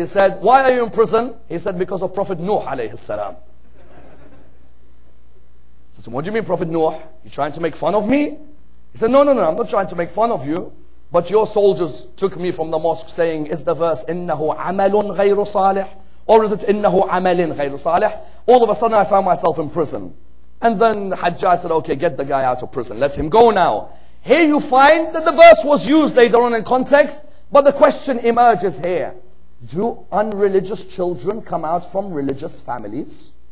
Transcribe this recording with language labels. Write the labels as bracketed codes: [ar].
[en] He said, why are you in prison? He said, because of Prophet Nuh alayhi salam. He said, what do you mean, Prophet Nuh? You trying to make fun of me? He said, no, I'm not trying to make fun of you. But your soldiers took me from the mosque saying, is the verse, [ar] إِنَّهُ عَمَلٌ غَيْرُ صَالِحٍ? [en] Or is it, [ar] إِنَّهُ عَمَلٍ غَيْرُ صَالِحٍ? [en] All of a sudden I found myself in prison. And then Hajjaj said, okay, get the guy out of prison. Let him go now. Here you find that the verse was used later on in context. But the question emerges here. Do unreligious children come out from religious families?